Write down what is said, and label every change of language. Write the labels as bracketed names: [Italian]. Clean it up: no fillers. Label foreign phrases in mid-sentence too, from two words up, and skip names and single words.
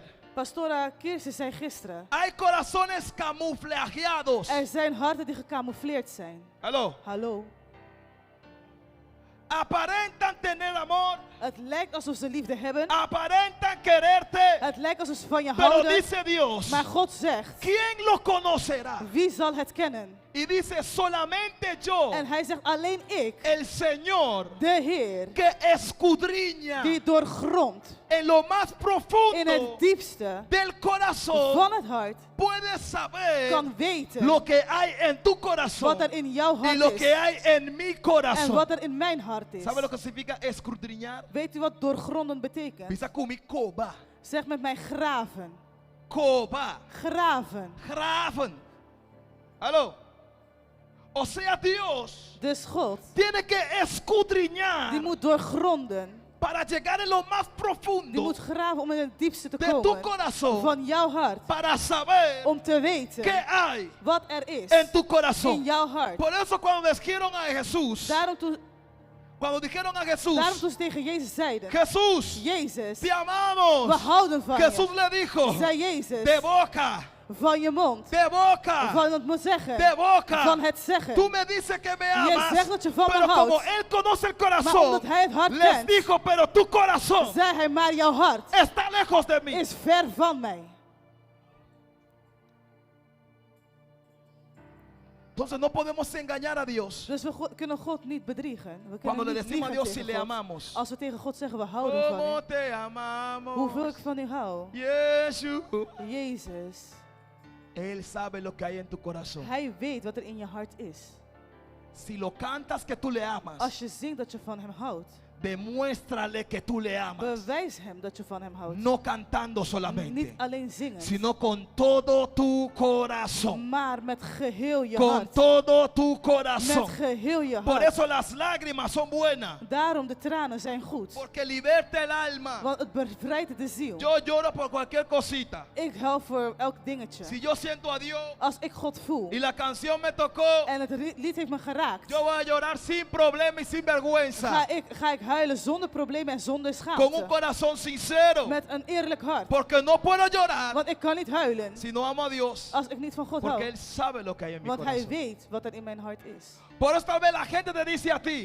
[Dutch] Pastora Kirsten zei gisteren, [Spanish] hay corazones camuflajeados. [Dutch] er zijn harten die gecamoufleerd zijn. [Spanish] Aló. [Dutch] Hallo. [Spanish] Aparentan tener amor, [Dutch] Het lijkt alsof ze liefde hebben. [Spanish] aparentan quererte, [Dutch] Het lijkt alsof ze van je [Spanish] pero [Dutch] houden. [Spanish] dice Dios, [Dutch] Maar God zegt, [Spanish] ¿quién lo conocerá? [Dutch] wie zal het kennen? [Spanish] Y dice, solamente yo, [Dutch] En hij zegt, alleen ik, [Spanish] el Señor, [Dutch] de Heer, [Spanish] que escudriña [Dutch] die doorgrondt [Spanish] en lo más [Dutch] in [Spanish] profundo [Dutch] het diepste [Spanish] del corazón, [Dutch] van het hart, [Spanish] puede saber [Dutch] kan weten [Spanish] lo que hay en tu corazón [Dutch] wat er in jouw [Spanish] y lo [Dutch] hart [Spanish] que [Dutch] is [Spanish] hay en mi [Dutch] en [Spanish] corazón. [Dutch] wat er in mijn hart is. [Spanish] ¿Sabe lo que significa escudriñar? [Dutch] Weet u wat doorgronden betekent? [Papiamento] Bisa kumi koba. [Dutch] Zeg met mij graven. [Papiamento] Koba. [Dutch] Graven. Graven. [Spanish] Aló. O sea, Dios [Dutch] Dus God, [Spanish] tiene que [Dutch] die [Spanish] escudriñar [Dutch] moet doorgronden. [Spanish] para llegar en lo más [Dutch] Die [Spanish] profundo [Dutch] moet graven om in het diepste te [Spanish] de tu [Dutch] komen [Spanish] corazón [Dutch] van jouw hart. [Spanish] para saber [Dutch] Om te weten [Spanish] qué hay [Dutch] wat er is [Spanish] en tu [Dutch] in [Spanish] corazón. [Dutch] jouw hart. [Spanish] Por eso cuando dijeron a Jesús, [Dutch] Daarom toen ze tegen Jezus zeiden, [Spanish] Jesús, [Dutch] Jezus, [Spanish] te [Dutch] we [Spanish] amamos. [Dutch] houden van [Spanish] Jesús [Dutch] je. [Spanish] le dijo, [Dutch] Zei Jezus, [Spanish] de boca, [Dutch] van je mond, [Spanish] de boca, [Dutch] van het moet zeggen, [Spanish] de boca. [Dutch] van het zeggen. [Spanish] Tú me dices que me [Dutch] Je [Spanish] amas, [Dutch] zegt dat je van me [Spanish] pero como [Dutch] houdt. [Spanish] Él conoce el [Dutch] Maar [Spanish] corazón, [Dutch] omdat hij het hart [Spanish] les [Dutch] kent, [Spanish] dijo, pero tu corazón [Dutch] zei hij, maar jouw hart [Spanish] está lejos de mí. [Dutch] is ver van mij. [Spanish] Entonces no podemos engañar a Dios [Dutch] Dus we kunnen God niet bedriegen. We [Spanish] cuando [Dutch] kunnen [Spanish] le [Dutch] niet [Spanish] decimos a [Dutch] liegen [Spanish] Dios si [Dutch] tegen [Spanish] le [Dutch] God. [Spanish] amamos. [Dutch] Als we tegen God zeggen, we houden van [Spanish] Como [Dutch] u. [Spanish] te amamos, [Dutch] Hoeveel ik van u hou. [Spanish] Jesús. [Dutch] Jezus, [Spanish] Él sabe lo que hay en tu corazón. [Dutch] hij weet wat er in je hart is. [Spanish] Si lo cantas que tú le amas, [Dutch] Als je zingt dat je van hem houdt, [Spanish] demuéstrale que tú le amas. [Dutch] bewijs hem dat je van hem houdt. [Spanish] No cantando [Dutch] Niet [Spanish] solamente, [Dutch] alleen zingen, [Spanish] sino con todo tu corazón. [Dutch] maar met geheel je [Spanish] Con [Dutch] hart. [Spanish] todo tu [Dutch] Met [Spanish] corazón. [Dutch] geheel je [Spanish] Por [Dutch] hart. [Spanish] eso las lágrimas son buenas. [Dutch] Daarom de tranen zijn goed. [Spanish] Porque liberta el alma. [Dutch] Want het bevrijdt de ziel. [Spanish] Yo lloro por cualquier cosita. [Dutch] Ik huil voor elk dingetje. [Spanish] Si yo siento a Dios [Dutch] Als ik God voel [Spanish] y la canción me tocó, [Dutch] en het lied heeft me geraakt, [Spanish] yo voy a llorar sin problema y sin vergüenza. [Dutch] ga ik huilen zonder problemen en zonder [Spanish] Con un [Dutch] schaamte. [Spanish] corazón sincero. [Dutch] Met een eerlijk hart. [Spanish] Porque no puedo llorar [Dutch] Want ik kan niet huilen [Spanish] si no amo a Dios. [Dutch] als ik niet van God [Spanish] Porque [Dutch] hou. [Spanish] Él sabe lo que hay en mi [Dutch] Want hij [Spanish] corazón. [Dutch] weet wat er in mijn hart is. [Spanish] Por eso tal vez la gente te dice a ti,